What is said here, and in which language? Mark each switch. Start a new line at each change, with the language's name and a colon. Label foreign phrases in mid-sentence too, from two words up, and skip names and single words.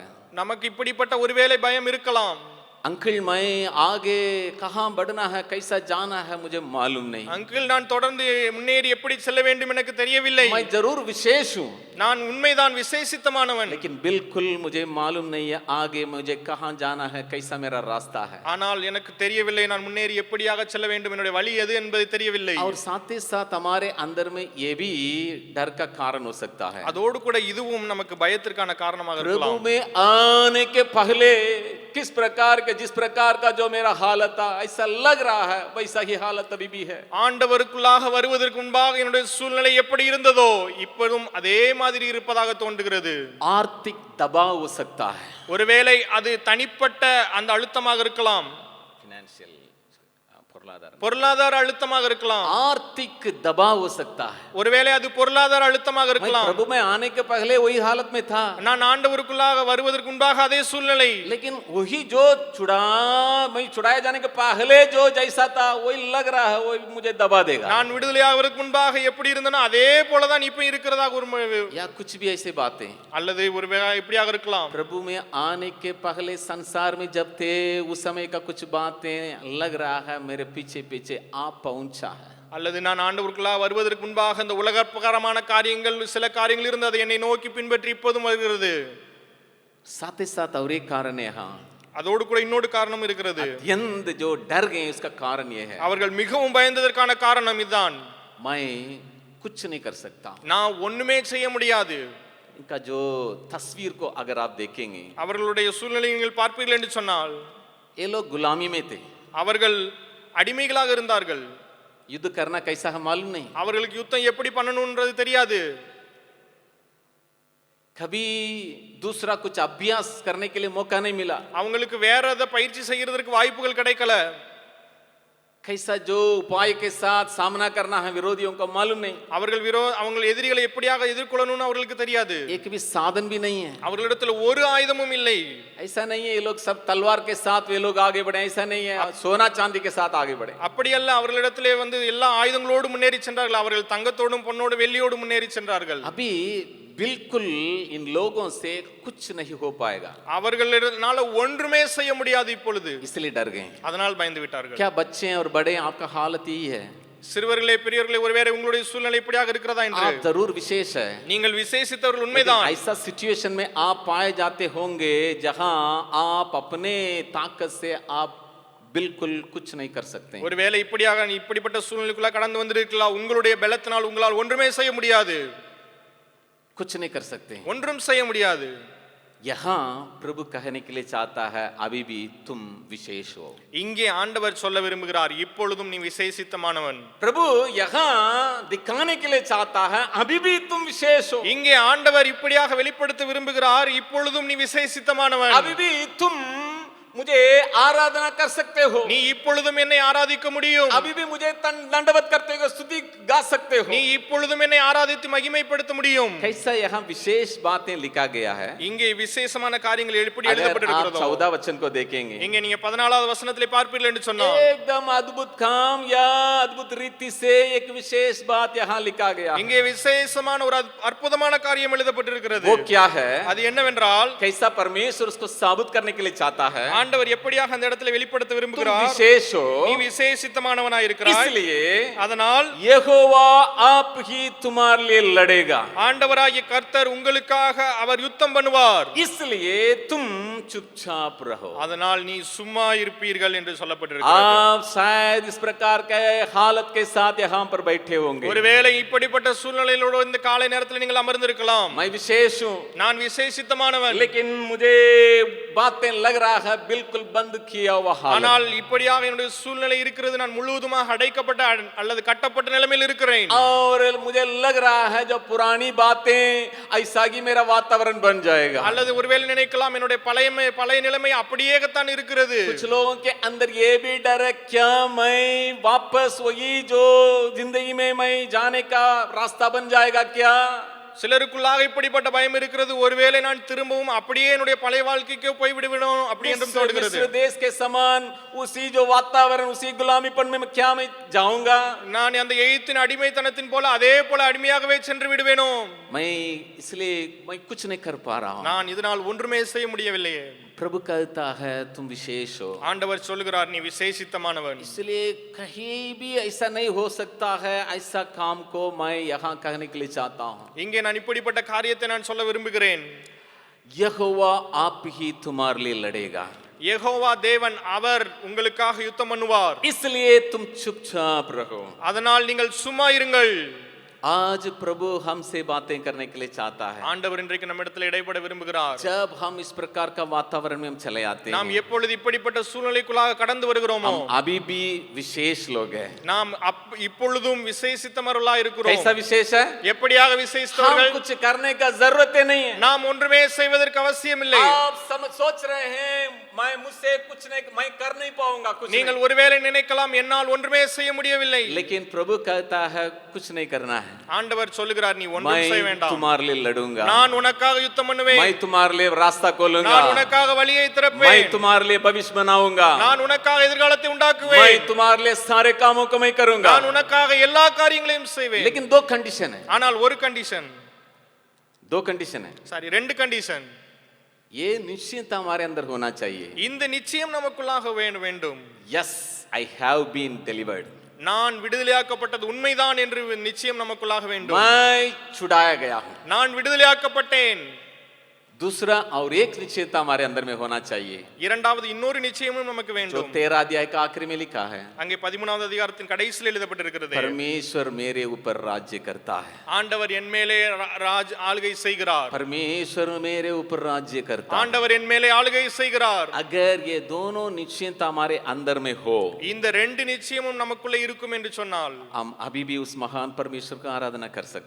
Tamil: நமக்கு இப்படிப்பட்ட ஒருவேளை பயம் இருக்கலாம்.
Hindi: अंकल मैं आगे कहाँ बढ़ना है, कैसा जाना है मुझे मालूम नहीं.
Tamil: அங்கிள், நான் தொடர்ந்து முன்னேறி எப்படி செல்ல வேண்டும் எனக்கு தெரியவில்லை.
Hindi: मैं जरूर विशेष हूँ,
Tamil: நான் உண்மைதான் விசேஷித்தமானவன்.
Hindi: लेकिन बिल्कुल मुझे मालूम नहीं है आगे मुझे कहाँ जाना है, कैसा मेरा रास्ता है.
Tamil: ஆனால் எனக்கு தெரியவில்லை, நான் முன்னேறி எப்படியாக செல்ல வேண்டும், என்னுடைய வழி எது என்பது தெரியவில்லை.
Hindi: और साथ ही साथ हमारे अंदर में ये भी डर का कारण हो सकता है.
Tamil: அதோடு கூட இதுவும் நமக்கு பயத்திற்கான காரணமாக
Hindi: प्रभु
Tamil: இருக்கலாம்.
Hindi: में आने के पहले किस प्रकार के जिस प्रकार का जो मेरा हालत था ऐसा लग रहा है वैसा ही हालत अभी भी है.
Tamil: ஆண்டவருக்குள்ளாக வருவதற்கு முன்பாக என்னுடைய சூழ்நிலை எப்படி இருந்ததோ இப்பொழுதும் அதே மாதிரி இருப்பதாக தோன்றுகிறது.
Hindi: आर्थिक दबाव हो सकता है,
Tamil: ஒருவேளை அது தனிப்பட்ட அந்த அழுத்தமாக இருக்கலாம்.
Hindi: फाइनेंशियल
Tamil: பொருளாதார அழுத்தமாக இருக்கலாம்,
Hindi: आर्थिक दबाव हो सकता है।
Tamil: ஒருவேளை அது பொருளாதார அழுத்தமாக
Hindi: मैं
Tamil: இருக்கலாம்.
Hindi: प्रभु में आने के पहले वही हालत में था,
Tamil: நான் ஆண்டவருக்குள்ளாக வருவதற்கு முன்பாக அதே சூழ்நிலை.
Hindi: लेकिन वही जो छुड़ाए जाने के पहले जो जैसा था वही लग रहा है वही मुझे दबा देगा,
Tamil: நான் விடுதலையாவதற்கு முன்பாக எப்படி இருந்தனோ அதே போலதான் இப்ப இருக்கிறதாக ஒரு
Hindi: या कुछ भी ऐसी बातें।
Tamil: அல்லது ஒருவேளை இப்படியாக இருக்கலாம்.
Hindi: प्रभु में आने के पहले संसार में जब थे उस समय का कुछ बातें लग रहा है मेरे पीछे पीछे आप पहुंचा है,
Tamil: அல்லது நான் ஆண்டவருக்குள்ளாக வருவதற்கு முன்பாக இந்த உலகப்பிரகாரமான காரியங்கள் சில காரியங்கள் இருந்தது என்னை நோக்கி பின்பற்றி இப்போதும் வருகிறது.
Hindi: साथ ही साथ और एक कारण है, हाँ
Tamil: அதோடு கூட இன்னொரு காரணம் இருக்கிறது.
Hindi: अत्यंत जो डर गए उसका कारण ये है,
Tamil: அவர்கள் மிகவும் பயந்ததற்கான காரணம் இதுதான்.
Hindi: मैं कुछ नहीं कर सकता।
Tamil: நான் ஒண்ணுமே செய்ய முடியாது.
Hindi: इनका जो तस्वीर को अगर आप देखेंगे,
Tamil: அவர்களுடைய சூழ்நிலையை நீங்கள் பார்ப்பீர்கள் என்று சொன்னால்
Hindi: ये लोग गुलामी में थे,
Tamil: அவர்கள் அடிமைகளாக இருந்தார்கள்.
Hindi: युद्ध करना कैसा है मालूम नहीं,
Tamil: அவர்களுக்கு யுத்தம் எப்படி பண்ணணும்ன்றது தெரியாது.
Hindi: कभी दूसरा कुछ अभ्यास करने के लिए मौका नहीं मिला,
Tamil: அவங்களுக்கு வேற ஏதாவது பயிற்சி செய்யறதுக்கு வாய்ப்புகள் கிடைக்கல.
Hindi: कैसा जो उपाय के साथ सामना करना है विरोधियों को मालूम नहीं,
Tamil: அவங்க எதிரிகளை எப்படியாக எதிர்கொள்ளணும்னு அவர்களுக்கு தெரியாது.
Hindi: एक भी साधन भी नहीं है,
Tamil: அவர்களிடத்துல ஒரு ஆயுதமும் இல்லை.
Hindi: ऐसा नहीं है ये लोग सब तलवार के साथ वे लोग आगे बढ़े, ऐसा नहीं है सोना चांदी के साथ आगे बढ़े।
Tamil: அப்படி அல்ல, அவர்களிடத்திலே எல்லா ஆயுதங்களோடு முன்னேறி சென்றார்கள். அவர்கள் தங்கத்தோடும் பொன்னோடும் வெள்ளியோடும் முன்னேறி சென்றார்கள்.
Hindi: अभी बिल्कुल इन लोगों से कुछ नहीं हो पाएगा,
Tamil: அவர்களால ஒன்றுமே செய்ய முடியாது இப்பொழுது.
Hindi: इसलिए डर गए।
Tamil: அதனால் பயந்து விட்டார்கள்.
Hindi: क्या बच्चे और बड़े आपका हालत यही है?
Tamil: சிறுவர்களே பெரியவர்களே ஒருவேளை உங்களுடைய சூழ்நிலை இப்படியாக இருக்கிறதா என்று?
Hindi: आप जरूर विशेष है,
Tamil: நீங்கள் விசேஷித்தவர்கள் உண்மைதான்.
Hindi: ऐसा सिचुएशन में आप पाए जाते होंगे जहां आप अपने ताकत से आप बिल्कुल कुछ नहीं कर सकते।
Tamil: ஒருவேளை இப்படிப்பட்ட சூழ்நிலைக்குள்ள கடந்து வந்திருக்கலாம். உங்களுடைய பலத்தினால் உங்களால் ஒன்றுமே செய்ய முடியாது,
Hindi: कुछ नहीं कर सकते,
Tamil: ஒன்றும் செய்ய முடியாது.
Hindi: यहाँ प्रभु कहने के लिए चाहता है अभी भी तुम विशेष हो।
Tamil: இங்கே ஆண்டவர் சொல்ல விரும்புகிறார், இப்பொழுதும் நீ விசேஷித்தமானவன்.
Hindi: प्रभु यहाँ दिखाने के लिए चाहता है अभी भी तुम विशेष हो।
Tamil: இங்கே ஆண்டவர் இப்படியாக வெளிப்படுத்த விரும்புகிறார், இப்பொழுதும் நீ விசேஷித்தமானவன்.
Hindi: अभी भी तुम मुझे आराधना कर सकते हो,
Tamil: நீ இப்பொழுதும் என்னை ஆராதிக்க முடியும்.
Hindi: अभी भी मुझे दंडवत करते हो, स्तुति गा सकते हो,
Tamil: நீ இப்பொழுதும் என்னை ஆராதித்து மகிமைப்படுத்த முடியும்.
Hindi: कैसा यहाँ विशेष बातें लिखा गया है।
Tamil: இங்கே விசேஷமான காரியங்கள் எப்படி
Hindi: अगर आप
Tamil: எழுதப்பட்டிருக்கிறதோ
Hindi: 14 वचन को देखेंगे,
Tamil: இங்கே நீங்க 14வது வசனத்திலே பார்ப்பீர்கள் என்று சொன்னார்,
Hindi: एकदम अद्भुत काम या अद्भुत रीति से एक विशेष बात यहाँ लिखा गया है।
Tamil: இங்கே விசேஷமான ஒரு அற்புதமான காரியம் எழுதப்பட்டிருக்கிறது.
Hindi: वो क्या है?
Tamil: அது என்னவென்றால்,
Hindi: कैसा परमेश्वर उसको साबित करने के लिए चाहता है,
Tamil: ஆண்டவர் எப்படியாக அந்த இடத்துல வெளிப்படுத்த
Hindi: तुम
Tamil: விரும்புகிறார்.
Hindi: विशेष हो,
Tamil: நீ விசேஷித்தமானவனாய் இருக்கிறாய்.
Hindi: इसलिए
Tamil: அதனால்
Hindi: यहोवा आप ही तुम्हारे लिए लड़ेगा,
Tamil: ஆண்டவராகிய கர்த்தர் உங்களுக்காக அவர் யுத்தம் பண்ணுவார்.
Hindi: इसलिए तुम चुपचाप रहो।
Tamil: அதனால் நீ சும்மா இருப்பீர்கள் என்று சொல்லப்பட்டிருக்கிறது.
Hindi: आप शायद इस प्रकार के हालत के साथ यहाँ पर बैठे होंगे,
Tamil: ஒருவேளை இப்படிப்பட்ட சூழ்நிலையிலோடு இந்த காலை நேரத்தில் நீங்கள் அமர்ந்திருக்கலாம்.
Hindi: मैं विशेष हूँ,
Tamil: நான் விசேஷித்தமானவன்,
Hindi: लेकिन मुझे बातें लग रहा है बिल्कुल बंद किया हुआ हालत।
Tamil: ஆனால் இப்படியாக என்னுடைய சூழ்நிலை இருக்கிறது, நான் முழுவதுமாக அடைக்கப்பட்ட அல்லது கட்டப்பட்ட நிலைமையில் இருக்கிறேன்.
Hindi: और मुझे लग रहा है जो पुरानी बातें ऐसा ही मेरा वातावरण बन जाएगा।
Tamil: அல்லது ஒருவேளை நினைக்கலாம் என்னுடைய பழைய நிலைமை அப்படியேதான் இருக்கிறது.
Hindi: कुछ लोगों के अंदर ये भी डर है, क्या मैं वापस वही जो जिंदगी में मैं जाने का रास्ता बन जाएगा क्या?
Tamil: சிலருக்குள்ளாக இப்படிப்பட்ட பயம் இருக்கிறது, ஒருவேளை நான் திரும்பவும் அப்படியே என்னுடைய பழைய வாழ்க்கைக்கு போய் விடுவிடும் அப்படி என்றும் தோன்றுகிறது.
Hindi: मिस्र देश के समान उसी जो वातावरण उसी गुलामीपन में क्या मैं जाऊंगा?
Tamil: நான் அந்த எகிப்தின் அடிமைத்தனத்தின் போல அதே போல அடிமையாகவே சென்று விடுவேனோ?
Hindi: मैं इसलिए मैं कुछ नहीं कर पा रहा हूं।
Tamil: நான் இதனால் ஒன்றுமே செய்ய முடியவில்லையே.
Hindi: प्रभु कहता है तुम विशेष हो,
Tamil: ஆண்டவர் சொல்லுகிறார் நீ விசேஷித்தமானவன்.
Hindi: इसलिए कहीं भी ऐसा नहीं हो सकता है, ऐसा काम को मैं यहाँ कहने के लिए चाहता हूँ।
Tamil: இங்கே நான் இப்படிப்பட்ட காரியத்தை நான் சொல்ல விரும்புகிறேன்.
Hindi: यहोवा आप ही तुम्हारे लिए लड़ेगा,
Tamil: யெகோவா தேவன் அவர் உங்களுக்காக யுத்தம் பண்ணுவார்.
Hindi: इसलिए तुम चुपचाप रहो।
Tamil: அதனால் நீங்கள் சும்மா இருங்கள்.
Hindi: आज प्रभु हमसे बातें करने के लिए चाहता है।
Tamil: ஆண்டவர் இன்றைக்கு நம்மிடத்தில் இடைப்பட விரும்புகிறார்.
Hindi: जब हम इस प्रकार का वातावरण में हम चले आते
Tamil: நாம்
Hindi: हैं,
Tamil: எப்பொழுது இப்படிப்பட்ட சூழ்நிலைக்குள்ளாக கடந்து வருகிறோமோ,
Hindi: हम अभी भी विशेष लोग हैं।
Tamil: நாம் இப்பொழுதும் விசேஷித்தவர்களாய் இருக்கிறோம்.
Hindi: कैसा विशेष है?
Tamil: எப்படியாக
Hindi: हम
Tamil: விசேஷித்தவர்கள்?
Hindi: कुछ करने का जरूरत नहीं है।
Tamil: நாம் ஒன்றுமே செய்வதற்கு அவசியம் இல்லை.
Hindi: आप सोच रहे हैं मुझसे कुछ नहीं, मैं कर नहीं पाऊंगा कुछ
Tamil: நீங்கள் ஒருவேளை நினைக்கலாம் என்னால் ஒன்றுமே செய்ய முடியவில்லை.
Hindi: नहीं। लेकिन प्रभु कहता है कुछ नहीं करना है,
Tamil: ஆண்டவர் சொல்லுகிறார் நீ ஒன்றும் செய்ய
Hindi: मैं
Tamil: வேண்டாம்,
Hindi: तुम्हारे लिए लड़ूंगा,
Tamil: நான் உனக்காக யுத்தம் பண்ணுவேன்,
Hindi: मैं तुम्हारे लिए रास्ता खोलूंगा,
Tamil: நான் உனக்காக வழியை திறப்பேன்,
Hindi: मैं तुम्हारे लिए भविष्य बनाऊंगा,
Tamil: நான் உனக்காக எதிர்காலத்தை
Hindi: मैं
Tamil: உண்டாக்குவேன்,
Hindi: तुम्हारे लिए सारे कामों को मैं करूंगा।
Tamil: நான் உனக்காக எல்லா காரியங்களையும் செய்வேன்.
Hindi: लेकिन दो कंडीशन है,
Tamil: ஆனால் ஒரு கண்டிஷன்,
Hindi: दो कंडीशन है।
Tamil: சாரி ரெண்டு கண்டிஷன்.
Hindi: ये निश्चिंत हमारे अंदर होना चाहिए।
Tamil: இந்த நிச்சயம் நமக்குள்ளாக வேண்டும்.
English: Yes, I have been delivered,
Tamil: நான் விடுதலையாக்கப்பட்டது உண்மைதான் என்று நிச்சயம் நமக்குள்ளாக வேண்டும்.
Hindi: मैं छुड़ाया गया हूं।
Tamil: நான் விடுதலையாக்கப்பட்டேன்.
Hindi: दूसरा और एक निश्चयता हमारे अंदर में होना चाहिए,
Tamil: இரண்டாவது இன்னொரு நிச்சயமும் நமக்கு
Hindi: जो
Tamil: வேண்டும்.
Hindi: 13 अध्याय का आखिरी में लिखा है,
Tamil: அங்கே 13வது அதிகாரத்தின் கடைசியில் எழுதப்பட்டிருக்கிறது,
Hindi: परमेश्वर मेरे ऊपर राज्य करता है।
Tamil: ஆண்டவர் என் மேலே ராஜ் ஆளுகை செய்கிறார்.
Hindi: परमेश्वर मेरे ऊपर राज्य करता है।
Tamil: ஆண்டவர் என் மேலே ஆளுகை செய்கிறார்.
Hindi: अगर ये दोनों निश्चयता हमारे अंदर में हो,
Tamil: இந்த ரெண்டு நிச்சயமும் நமக்குள்ளே இருக்கும் என்று சொன்னால்
Hindi: हम अभी भी उस महान परमेश्वर का आराधना कर सकते